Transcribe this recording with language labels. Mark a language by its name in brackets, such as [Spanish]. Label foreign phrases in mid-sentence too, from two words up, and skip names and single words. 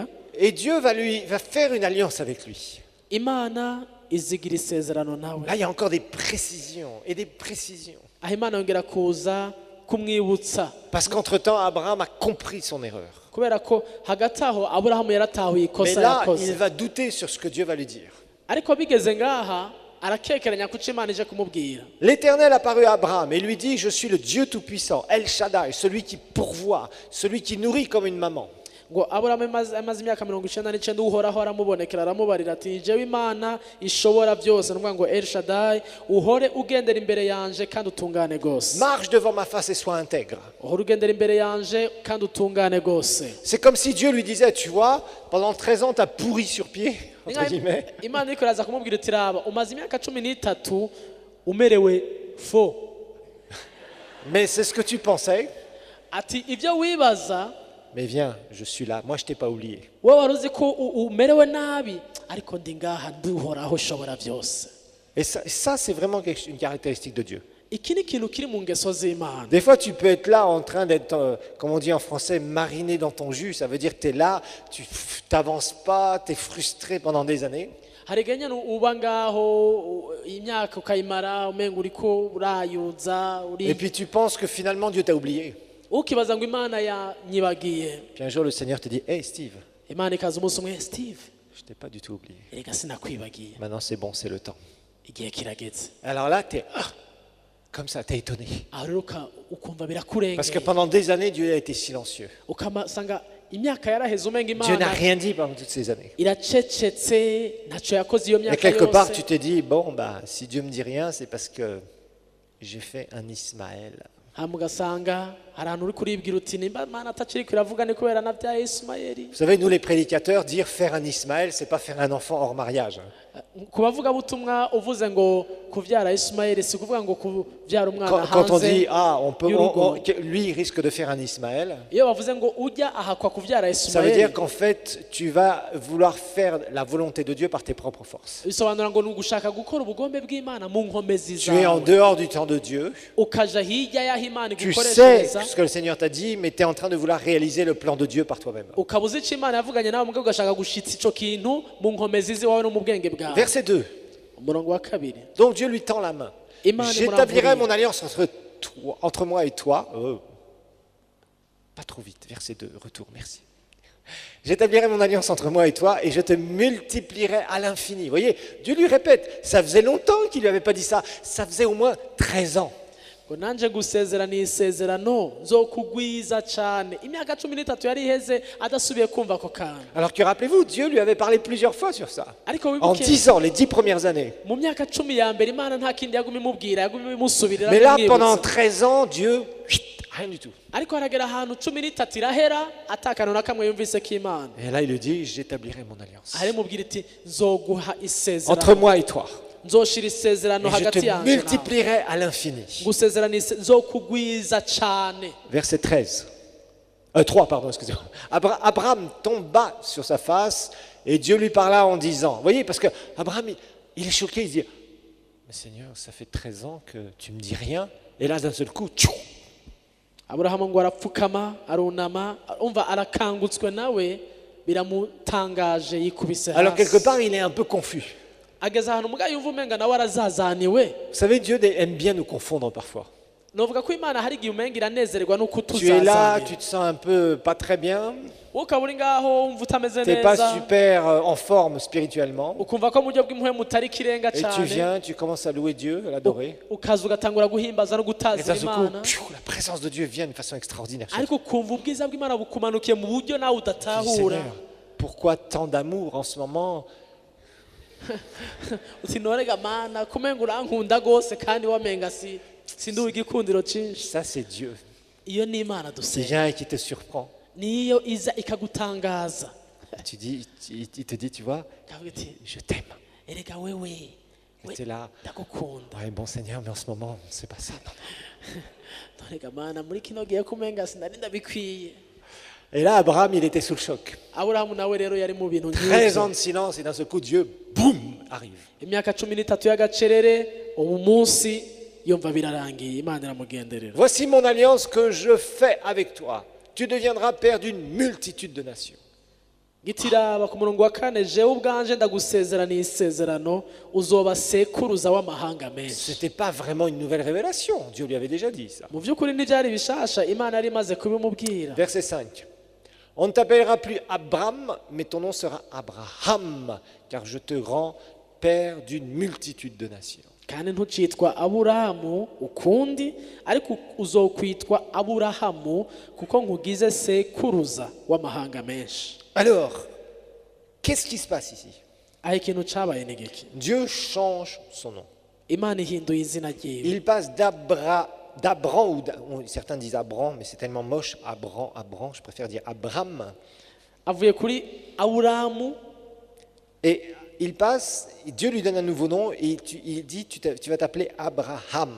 [French] Et Dieu va faire une alliance avec lui. [Rundi] Imana izigira isezerano nawe. [French] Là, il y a encore des précisions et des précisions. [Rundi] Aho Imana yongera kuza kumwibutsa. [French] Parce qu'entre-temps, Abraham a compris son erreur. [Rundi] Kubera ko hagati aho Aburahamu yaratahuye [French] Mais [Rundi] ikosa [French] là, il [Rundi] yakoze. [French] va douter sur ce que Dieu va lui dire. [Rundi] Ariko bigeze ngaha arakekeranya kuko Imana ije kumubwira. [French] L'Éternel apparut à Abraham et lui dit, je suis le Dieu Tout-Puissant, El Shaddai, celui qui pourvoit, celui qui nourrit comme une maman. [Rundi] Ngo Aburahamu amaze imyaka 99 uhoraho aramubonekera aramubarira ati jewe Imana ishobora byose n'umva ngo El Shaddai uhore ugendera imbere yanje kandi utungane gose. [French] Marche devant ma face et sois intègre. [Rundi] Uhore ugendera imbere yanje kandi utungane gose. [French] C'est comme si Dieu lui disait, tu vois, pendant 13 ans, tu as pourri sur pied, entre guillemets. [Rundi] Imana iko raza kumubwira iti raba umaze imyaka 13 umerewe fo. [French] Mais c'est ce que tu pensais. [Rundi] Ati ibyo wibaza [French] Mais viens, je suis là. Moi, je t'ai pas oublié. [Rundi] wowe waruzi ko umerewe nabi ariko ndi ngaha nduhoraho ushobora byose. [French] Et ça c'est vraiment une caractéristique de Dieu. [Rundi] Iki ni ikintu kiri mu ngeso z'Imana. [French] Des fois, tu peux être là en train d'être, comme on dit en français, mariné dans ton jus. Ça veut dire que tu es là, tu n'avances pas, tu es frustré pendant des années. [Rundi] Hari ganya uba ngaho imyaka ukayimara umenga uriko urayuza [French] Et puis tu penses que finalement Dieu t'a oublié. [Rundi] ukibaza ngo Imana yanyibagiye. [French] Puis un jour, le Seigneur te dit, hey Steve, [Rundi] Imana ikaza umunsi umwe Steve [French] je t'ai pas du tout oublié. [Rundi] erega sinakwibagiye [French] Maintenant, c'est bon, c'est le temps. [Rundi] igihe kirageze. [French] Alors là, tu es comme ça, tu es étonné. [Rundi] Aho rero ukumva [French] Parce que [Rundi] birakurengeye [French] pendant des années, Dieu a été silencieux. [Rundi] ukamasanga imyaka yaraheze umenga [French] Dieu n'a [Rundi] Imana [French] rien dit pendant toutes ces années. [Rundi] iracecetse ntacyo yakoze iyo [French] Et [Rundi] myaka [French] quelque part, [Rundi] yose. [French] tu t'es dit, bon, bah, si Dieu me dit rien, c'est parce que j'ai fait un Ismaël. [Rundi] hama ugasanga hari ahantu uri kuribwira uti nimba Imana atakiri kuravuga ni kubera nabyaye Ismaeli. [French] Vous savez, nous les prédicateurs, dire faire un Ismaël, c'est pas faire un enfant hors mariage. [Rundi] Ku bavugabutumwa uvuze ngo kuvyara Ismaeli si kuvuga ngo kuvyara umwana [French] Quand on dit, [Rundi] hanze. [French] ah, [Rundi] y'urugo. [French] lui, il risque de faire un Ismaël, [Rundi] Iyo bavuze ngo ujya ahakwa kuvyara [French] ça veut [Rundi] Ismaeli [French] dire qu'en fait, tu vas vouloir faire la volonté de Dieu par tes propres forces. [Rundi] bisobanura ngo ni ugushaka gukora ubugombe bw'Imana mu nkomezi [French] Tu es en [Rundi] zawe [French] dehors du temps de Dieu. [Rundi] ukaja hirya y'aho Imana [French] Tu sais [Rundi] igukoreshereza [French] ce que le Seigneur t'a dit, mais tu es en train de vouloir réaliser le plan de Dieu par toi-même. [Rundi] ukaba uzi icyo Imana yavuganye nawe mugabo ugashaka gushitsa ico kintu mu nkomezi ziwawe no mu bwenge bwawe. [French] Verset 2. [Rundi] Umurongo wa kabiri [French] Donc Dieu lui tend la main. [Rundi] Imana [French] J'établirai [Rundi] imuramburiye. [French] mon alliance entre moi et toi. Pas trop vite. Verset 2. Retour. Merci. J'établirai mon alliance entre moi et toi et je te multiplierai à l'infini. Vous voyez, Dieu lui répète. Ça faisait longtemps qu'il lui avait pas dit ça. Ça faisait au moins 13 ans. [Rundi] ngo nanje gusezerana isezerano nzokugwiza cyane. Imyaka 13 yari iheze adasubiye kumva ako kantu. [French] Alors que rappelez-vous, Dieu lui avait parlé plusieurs fois sur ça. [Rundi] Ariko [French] En [Rundi] wibuke [French] 10 ans, les 10 premières années. [Rundi] mu myaka 10 ya mbere Imana nta kindi yaguma imubwira yaguma imusubirira. [French] Mais là, [Rundi] imwibutsa. [French] pendant 13 ans, Dieu, rien du tout. [Rundi] Ariko haragera ahantu 13 irahera atakano na kamwe yumvise k'Imana. [French] Et là, il lui dit, j'établirai mon alliance. [Rundi] Ari mubwira iti nzoguha [French] Entre [Rundi] isezerano. [French] moi et toi. [Rundi] Nzoshira [French] Et [Rundi] isezerano [French] je [Rundi] hagati [French] te [Rundi] yanje nawe. [French] multiplierai à l'infini. [Rundi] Gusezerana nzokugwiza cyane. [French] Verset 13. 3, pardon, excusez-moi. Abraham tomba sur sa face et Dieu lui parla en disant, vous voyez, parce que Abraham, il est choqué, il dit, mais Seigneur, ça fait 13 ans que tu me dis rien. Et là, d'un seul coup, tchou, [Rundi] Aburahamu ngo arapfukama arunama umva arakangutswe nawe biramutangaje yikubise [French] alors quelque [Rundi] hasi. [French] part, il est un peu confus. [Rundi] Ageze ahantu mugayo yumva umenga nawe arazazaniwe. [French] Vous savez, Dieu aime bien nous confondre parfois. [Rundi] Novuga ko Imana hari igihe umenga iranezerwa nuko [French] Tu es là, [Rundi] tuzazanira. [French] tu te sens un peu pas très bien, [Rundi] Ukaba uri ngaho wumva utameze [French] tu n'es pas [Rundi] neza [French] super en forme spirituellement. [Rundi] ukumva ko mu buryo bw'impuhwe mutari ikirenga [French] Et tu [Rundi] cyane [French] viens, tu commences à louer Dieu, à l'adorer. [Rundi] ukaza ugatangura guhimbaza no [French] Et [Rundi] gutazira [French] d'un seul coup, [Rundi] Imana [French] la présence de Dieu vient d'une façon extraordinaire. [Rundi] ariko ukumva ubwiza bw'Imana bukumanukiye mu buryo nawe [French] Tu dis, [Rundi] udatahura. [French] Seigneur, pourquoi tant d'amour en ce moment? [Rundi] Uti norega Mana kumenga urankunda gose kandi wamenga sinduwe igikundiro cyinshi. [French] Ça, c'est Dieu [Rundi] Iyo ni Imana [French] qui [Rundi] dusenga. [French] vient et qui te surprend. [Rundi] Niyo iza ikagutangaza. [French] Tu dis, il te dit, tu vois, [Rundi] Kavuga iti [French] je t'aime. [Rundi] erega wewe [French] J'étais là. [Rundi] ndagukunda [French] Ouais, bon Seigneur, mais en ce moment, c'est pas ça. Non. [Rundi] none gamana muri kino gihe kumenga sinari ndabikwiye. [French] Et là, Abraham, il était sous le choc. [Rundi] Aburahamu nawe rero yari mu bintu [French] 13 ans [Rundi] nk'ibyo. [French] de silence et d'un seul coup, Dieu, boum, arrive. [Rundi] Imyaka 13 y'agacerere, ubu munsi yumva birarangiye, Imana iramugenderera. [French] Voici mon alliance que je fais avec toi. Tu deviendras père d'une multitude de nations. [Rundi] Gitiraba ku murongo wa 4, jewe ubwanje ndagusezeraniye isezerano, uzoba sekuruza w'amahanga menshi. [French] C'était pas vraiment une nouvelle révélation. Dieu lui avait déjà dit ça. [Rundi] Mu by'ukuri ntibyari bishasha, Imana yari imaze kubimubwira. [French] Verset 5. On ne t'appellera plus Abram, mais ton nom sera Abraham, car je te rends père d'une multitude de nations. [Rundi] Kandi ntucitwa Aburahamu ukundi, ariko uzokwitwa Aburahamu kuko nkugize sekuruza w'amahanga menshi. [French] Alors, qu'est-ce qui se passe ici? [Rundi] Aho ikintu cabaye ni giki? [French] Dieu change son nom. [Rundi] Imana ihinduye izina ryiwe. [French] Il passe d'Abram, certains disent Abram, mais c'est tellement moche, Abram, je préfère dire Abram. [Rundi] Avuye kuri Aburahamu, [French] Et il passe, Dieu lui donne un nouveau nom et il dit tu vas t'appeler Abraham.